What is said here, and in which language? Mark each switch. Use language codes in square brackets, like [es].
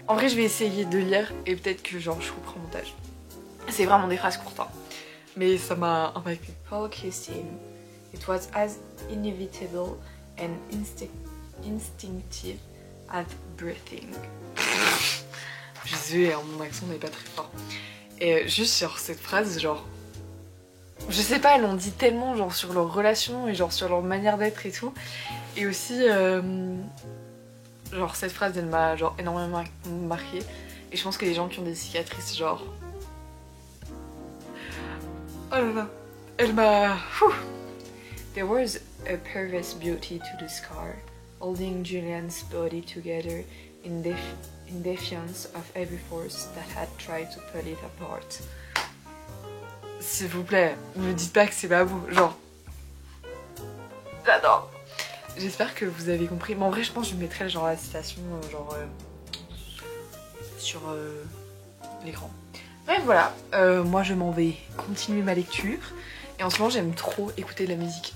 [fr] En vrai je vais essayer de lire et peut-être que genre je couperai au montage. C'est vraiment des phrases courtes hein. Mais ça m'a impacté. Paul kissed him. [en] It was as inevitable and instinctive as breathing. [fr] Je suis désolée, mon accent n'est pas très fort. Et juste sur cette phrase, genre je sais pas, elles ont dit tellement genre sur leur relation et genre sur leur manière d'être et tout. Et aussi genre cette phrase elle m'a genre énormément marquée, et je pense que les gens qui ont des cicatrices genre oh là là, elle m'a... [en] There was a perverse beauty to the scar, holding Julian's body together in defiance of every force that had tried to pull it apart. [fr] S'il vous plaît, ne me dites pas que c'est pas beau, genre... J'adore. J'espère que vous avez compris, mais en vrai je pense que je mettrai genre la citation genre sur l'écran. Bref voilà, moi je m'en vais continuer ma lecture, et en ce moment j'aime trop écouter de la musique.